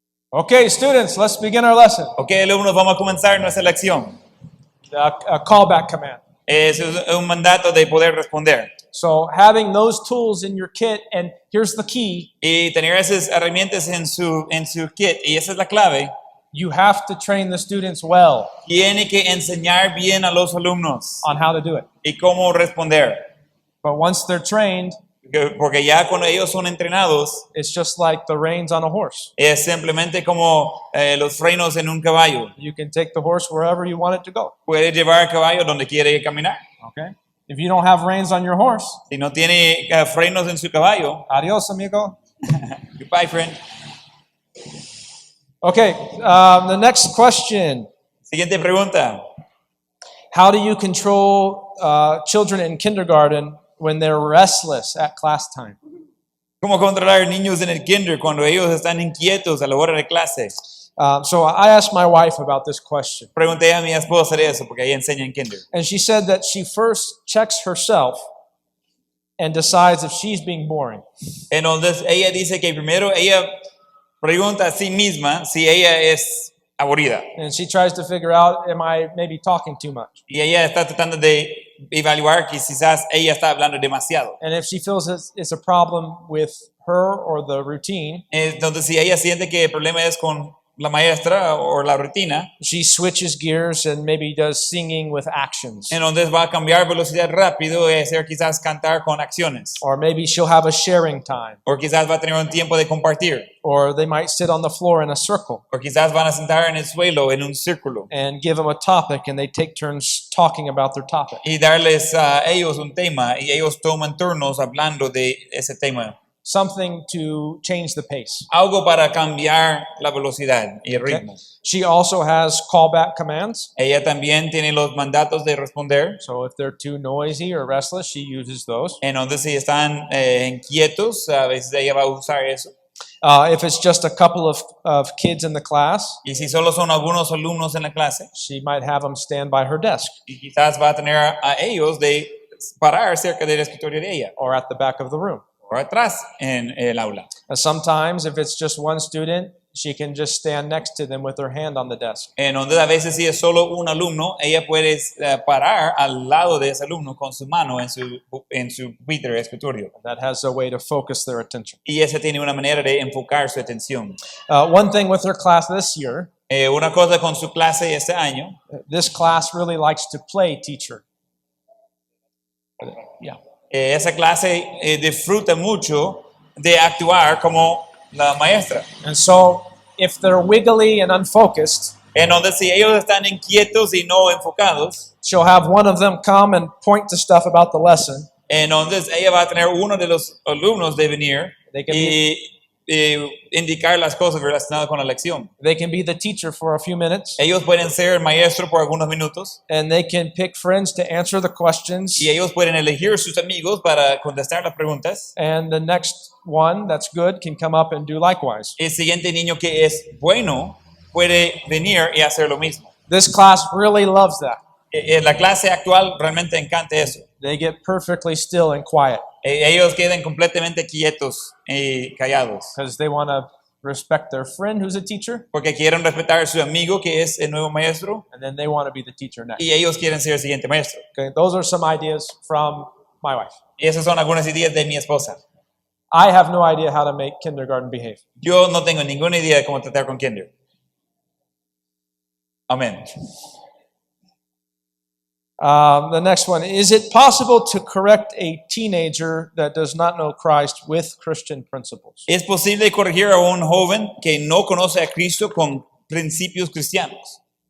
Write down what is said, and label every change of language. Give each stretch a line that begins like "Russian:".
English: Okay, students, let's begin our lesson.
Spanish: Okay, alumnos, vamos a comenzar nuestra lección.
English: A callback command.
Spanish: Es un mandato de poder responder.
English: So having those tools in your kit, and here's the key,
Spanish: Y tener esas herramientas en su kit, y esa es la clave.
English: you have to train the students well
Spanish: Tiene que enseñar bien a los alumnos
English: on how to do it.
Spanish: y cómo responder.
English: But once they're trained,
Spanish: Porque ya cuando ellos son entrenados,
English: it's just like the reins on a horse.
Spanish: es simplemente como los frenos en un caballo.
English: You can take the horse wherever you want it to go.
Spanish: Puede llevar al caballo donde quiere caminar.
English: Okay? If you don't have reins on your horse,
Spanish: Si no tiene frenos en su caballo, adios, amigo.
English: goodbye, friend. Okay, the next question.
Spanish: Siguiente pregunta.
English: How do you control children in kindergarten when they're restless at class time?
Spanish: ¿Cómo controlar niños en el kinder cuando ellos están inquietos a la hora de clase?
English: So I asked my wife about this question.
Spanish: Pregunté a mi esposa de eso porque ella enseña en kinder.
English: And she said that she first checks herself and decides if she's being boring.
Spanish: Entonces ella dice que primero ella pregunta a sí misma si ella es aburrida.
English: And she tries to figure out, am I maybe talking too much?
Spanish: Y ella está tratando de evaluar que quizás ella está hablando demasiado.
English: And if she feels it's a problem with her or the routine,
Spanish: Entonces si ella siente que el problema es con la maestra o la rutina,
English: she switches gears and maybe does singing with actions.
Spanish: entonces va a cambiar velocidad rápido y hacer quizás cantar con acciones.
English: Or maybe she'll have a sharing time.
Spanish: O quizás va a tener un tiempo de compartir.
English: Or they might sit on the floor in a circle
Spanish: O quizás van a sentar en el suelo en un círculo
English: and give them a topic and they take turns talking about their topic.
Spanish: y darles a ellos un tema y ellos toman turnos hablando de ese tema.
English: Something to change the pace.
Spanish: Algo para cambiar la velocidad y el ritmo.
English: She also has callback commands.
Spanish: Ella también tiene los mandatos de responder.
English: So if they're too noisy or restless, she uses those.
Spanish: Entonces si están inquietos, a veces ella va a usar eso.
English: If it's just a couple of kids in the class,
Spanish: Y si solo son algunos alumnos en la clase,
English: she might have them stand by her desk
Spanish: y quizás va a tener a ellos de parar cerca del escritorio de ella
English: or at the back of the room.
Spanish: o atrás en el aula.
English: Sometimes, if it's just one student, she can just stand next to them with her hand on the desk.
Spanish: Entonces a veces si es solo un alumno, ella puede parar al lado de ese alumno con su mano en su pupitre de escritorio.
English: That has a way to focus their attention.
Spanish: Y esa tiene una manera de enfocar su atención.
English: One thing with her class this year,
Spanish: Una cosa con su clase este año,
English: this class really likes to play teacher. Yeah.
Spanish: Esa clase disfruta mucho de actuar como la maestra.
English: And so, if they're wiggly and unfocused,
Spanish: Entonces, si ellos están inquietos y no enfocados,
English: she'll have one of them come and point to stuff about the lesson.
Spanish: entonces ella va a tener uno de los alumnos de venir
English: They can
Spanish: y indicar las cosas relacionadas con la lección.
English: They can be the teacher for a few minutes,
Spanish: Ellos pueden ser el maestro por algunos minutos
English: and they can pick friends to answer the questions.
Spanish: y ellos pueden elegir sus amigos para contestar las preguntas.
English: And the next one that's good can come up and do likewise.
Spanish: El siguiente niño que es bueno puede venir y hacer lo mismo.
English: This class really loves that.
Spanish: La clase actual realmente encanta eso.
English: They get perfectly still and quiet
Spanish: Ellos quedan completamente quietos y callados
English: because they want to respect their friend who's a teacher,
Spanish: porque quieren respetar a su amigo que es el nuevo maestro
English: and then they want to be the teacher next.
Spanish: y ellos quieren ser el siguiente maestro.
English: Okay, those are some ideas from my wife.
Spanish: Y esas son algunas ideas de mi esposa.
English: I have no idea how to make kindergarten behave.
Spanish: Yo no tengo ninguna idea de cómo tratar con kinder. Amén.
English: The next one, is it possible to correct a teenager that does not know Christ with Christian principles?
Spanish: ¿Es posible corregir a un joven que no conoce a Cristo con principios cristianos?